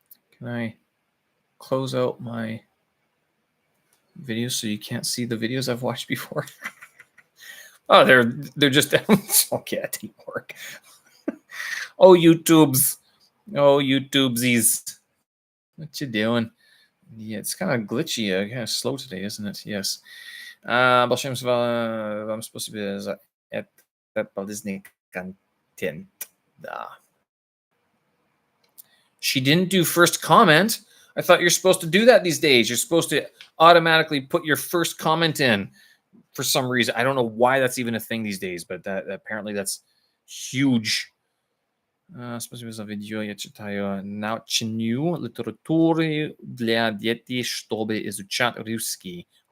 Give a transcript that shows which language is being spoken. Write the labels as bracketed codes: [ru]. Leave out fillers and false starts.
[en] Can I close out my videos so you can't see the videos I've watched before? Oh, they're just okay. That didn't work. Oh, YouTubes. Oh, YouTubesies. What you doing? Yeah, it's kind of glitchy, kind of slow today, isn't it? Yes. [ru] Большим вам спасибо за этот полезный контент. Да. [en] She didn't do first comment. I thought you're supposed to do that these days. You're supposed to automatically put your first comment in for some reason. I don't know why that's even a thing these days, but that apparently that's huge. [ru] Спасибо за видео. Я читаю научную литературу для детей, чтобы изучать русский.